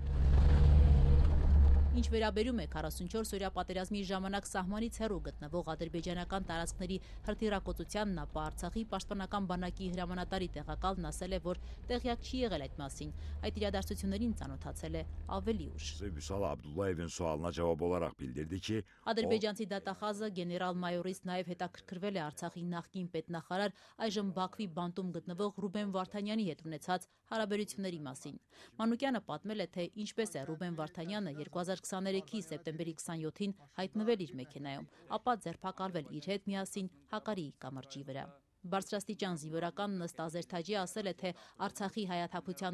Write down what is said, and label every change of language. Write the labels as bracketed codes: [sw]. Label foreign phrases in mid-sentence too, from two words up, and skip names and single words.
[hy] Ինչ վերաբերում է 44-օրյա պատերազմի ժամանակ սահմանից հեռու գտնվող ադրբեջանական տարածքների հրթիռակոծությանն, ապա Արցախի պաշտպանական բանակի հրամանատարի տեղակալն ասել է, որ տեղյակ չի եղել այդ մասին, այդ իրադարձություններին ծանոթացել է ավելի ուշ։ [az] Vüsal Abdullayevin sualına cevap olarak bildirdi ki [hy] Ադրբեջանցի դատախազը գեներալ-մայորից նաև հետաքրքրվել է Արցախի նախկին պետնախարար, այժմ Բաքվի բանտում գտնվող Ռուբեն Վարդանյանի հետ ունեցած հարաբերությունների մասին։ Մանուկյանը պատմել է, թե ինչպես է Ռուբեն Վարդանյանը 2023-ի սեպտեմբերի 27-ին հայտնվել իր մեքենայում, ապա ձերբակալվել իր հետ միասին Հակարիի կամրջի վրա։ Բարձրաստիճան զինվորական Նստ Ազերթաջի ասել է, թե Արցախի հայաթափության